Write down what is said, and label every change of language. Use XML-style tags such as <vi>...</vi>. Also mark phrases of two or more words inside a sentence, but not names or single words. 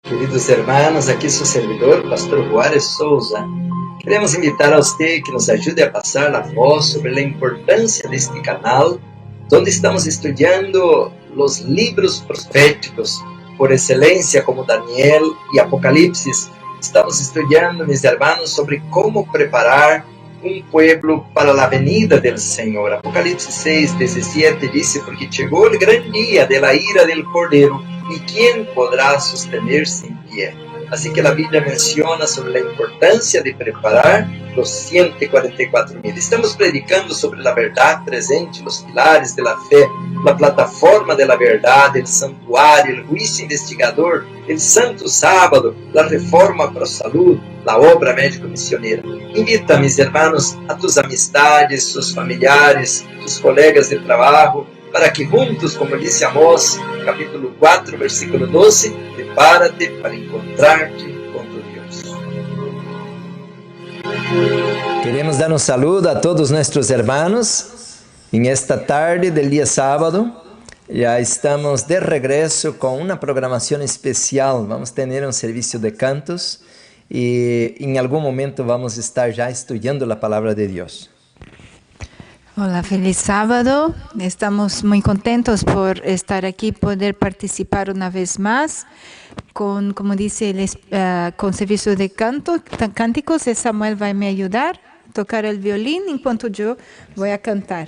<es>Queridos hermanos,</es> <pt>aqui seu servidor, Pastor Juárez Souza. Queremos invitar a você que nos ajude a passar a voz sobre a importância deste canal, onde estamos estudando os livros proféticos por excelência, como Daniel e Apocalipse. Estamos estudando,</pt> <es>mis hermanos,</es> <pt>sobre como preparar um pueblo para a venida do Senhor. Apocalipse 6, 17 diz: porque chegou o grande dia</pt> <es>de la ira del</es> <pt>Cordeiro, e quem poderá sostener-se em pé? Assim que a Bíblia menciona sobre a importância de preparar os 144.000. Estamos predicando sobre a verdade presente, os pilares da fé, a plataforma da verdade, o santuário, o juízo investigador, o santo sábado, a reforma para a saúde, a obra médico-missioneira.</pt> <es>Invita, mis hermanos, a tus amistades, sus familiares, tus colegas</es> <pt>de trabalho,</pt> <es>para que juntos,</es> <pt>como disse</pt> <es>Amós, capítulo 4, versículo 12, prepárate para encontrar-te com tu Deus.</es> <pt>Queremos dar um saludo a todos nossos hermanos em esta tarde del dia sábado. Já estamos de regresso com uma programação especial. Vamos ter um serviço de cantos e em algum momento vamos estar já estudando a palavra de Deus.</pt> <es>Hola, feliz sábado. Estamos muy contentos por estar aquí, poder participar una vez más con, como dice, con servicio de cánticos. Samuel va a me ayudar a tocar el violín enquanto yo voy a cantar.</es>